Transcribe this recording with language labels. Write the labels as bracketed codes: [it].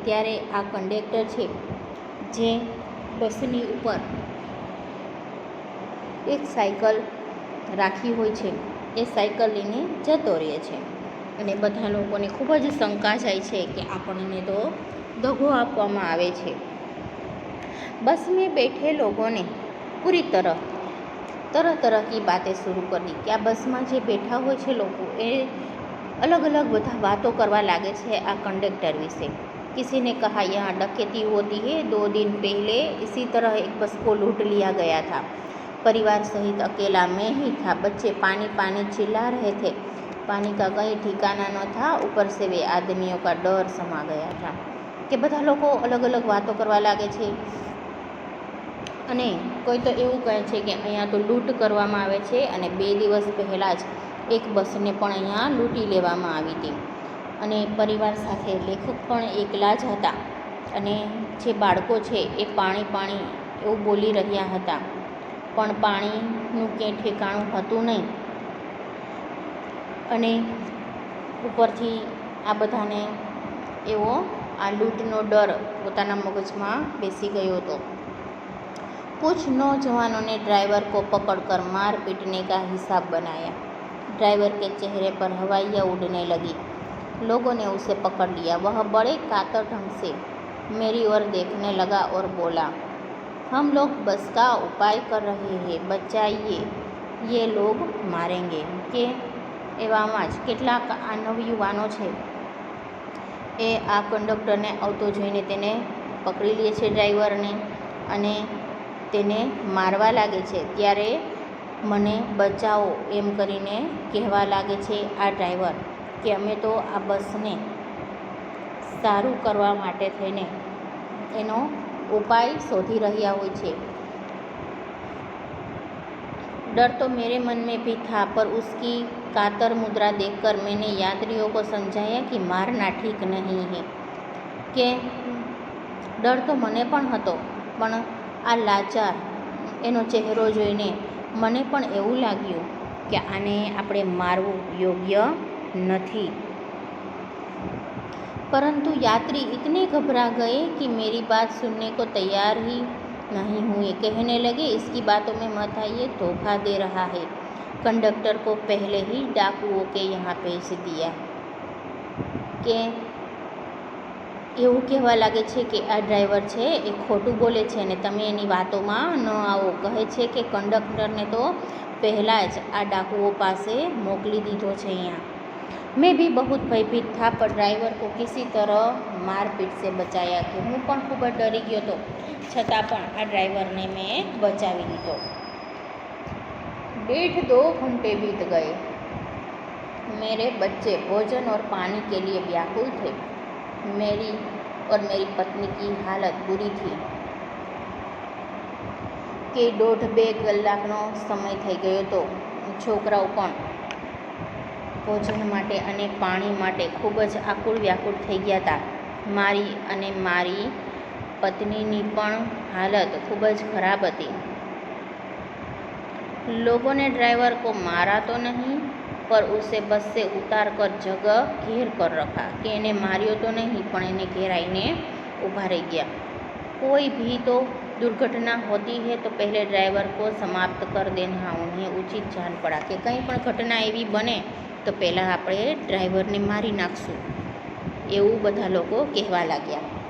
[gu] ત્યારે આ કંડક્ટર છે જે બસની ઉપર એક સાયકલ રાખી હોય છે એ સાયકલ લઈને જતો રહે છે અને બધા લોકોને ખૂબ જ શંકા જાય છે કે આપણને તો દગો આપવામાં આવે છે. [hi] बस में बैठे लोगों ने पूरी तरह की बातें शुरू कर दी. [gu] કે આ બસમાં જે બેઠા હોય છે લોકો એ અલગ અલગ બધા વાતો કરવા લાગે છે આ કંડક્ટર વિશે. [hi] किसी ने कहा यहाँ डकैती होती है. 2 दिन पहले इसी तरह एक बस को लूट लिया गया था. परिवार सहित अकेला मैं ही था. बच्चे पानी पानी चिल्ला रहे थे. पानी का कहीं ठिकाना न था. ऊपर से वे आदमियों का डर समा गया था. [gu] કે બધા લોકો અલગ અલગ વાતો કરવા લાગે છે અને કોઈ તો એવું કહે છે કે અહીંયા તો લૂંટ કરવામાં આવે છે અને 2 દિવસ પહેલાં જ એક બસને પણ અહીંયા લૂંટી લેવામાં આવી હતી અને પરિવાર સાથે લેખક પણ એકલા જ હતા અને જે બાળકો છે એ પાણી એવું બોલી રહ્યા હતા પણ પાણીનું ક્યાંય ઠેકાણું હતું નહીં અને ઉપરથી આ બધાને એવો આ લૂંટનો ડર પોતાના મગજમાં બેસી ગયો હતો. [hi] कुछ नौजवानों ने ड्राइवर को पकड़कर मार पीटने का हिसाब बनाया. ड्राइवर के चेहरे पर हवाइयाँ उड़ने लगी. लोगों ने उसे पकड़ लिया. वह बड़े कातर ढंग से मेरी ओर देखने लगा और बोला, हम लोग बस का उपाय कर रहे हैं, बचाइए, ये लोग मारेंगे. [gu] કે એવામાં જ કેટલાક આ નવયુવાનો છે એ આ કંડક્ટરને આવતો જોઈને તેને પકડી લે છે ડ્રાઈવરને અને તેને મારવા લાગે છે. ત્યારે મને બચાવો એમ કરીને કહેવા લાગે છે આ ડ્રાઈવર કે અમે તો આ બસને સારું કરવા માટે થઈને એનો ઉપાય શોધી રહ્યા હોય છે. [hi] डर तो मेरे मन में भी था, पर उसकी कातर मुद्रा देखकर मैंने यात्रियों को समझाया कि मारना ठीक नहीं है. [gu] કે ડર તો મને પણ હતો, પણ આ લાચાર એનો ચહેરો જોઈને મને પણ એવું લાગ્યું કે આને આપણે મારવું યોગ્ય નથી. [hi] परंतु यात्री इतने घबरा गए कि मेरी बात सुनने को तैयार ही नहीं हुए. कहने लगे इसकी बातों में मत आइए, धोखा दे रहा है. कंडक्टर को पहले ही डाकुओं के यहाँ भेज दिया. [gu] કે એવું કહેવા લાગે છે કે આ ડ્રાઈવર છે એ ખોટું બોલે છે અને તમે એની વાતોમાં ન આવો. કહે છે કે કંડક્ટરને તો પહેલાં જ આ ડાકુઓ પાસે મોકલી દીધો છે અહીંયા. [hi] मैं भी बहुत भयभीत था, पर ड्राइवर को किसी तरह मारपीट से बचाया. [gu] कि હું પણ ખૂબ જ ડરી ગયો હતો, છતાં પણ આ ડ્રાઈવરને મેં બચાવી દીધો. [hi] 1.5-2 घंटे बीत गए. मेरे बच्चे भोजन और पानी के लिए व्याकुल थे. मेरी और मेरी पत्नी की हालत बुरी थी [gu] કે 1.5-2 કલાકનો સમય થઈ ગયો હતો. છોકરાઓ પણ ભોજન માટે અને પાણી માટે ખૂબ જ આકુળ વ્યાકુળ થઈ ગયા હતા. મારી અને મારી પત્નીની પણ હાલત ખૂબ જ ખરાબ હતી. [hi] लोगों ने ड्राइवर को मारा तो नहीं, पर उसे बस से उतार कर जगह घेर कर रखा. [gu] कि એને માર્યો તો નહીં, પણ એને ઘેરાઈને ઊભા રહી ગયા. [hi] कोई भी तो दुर्घटना होती है तो पहले ड्राइवर को समाप्त कर देना उन्हें उचित जान पड़ा. [gu] કે કંઈ પણ ઘટના એવી બને તો પહેલાં આપણે ડ્રાઈવરને મારી નાખશું, એવું બધા લોકો કહેવા લાગ્યા.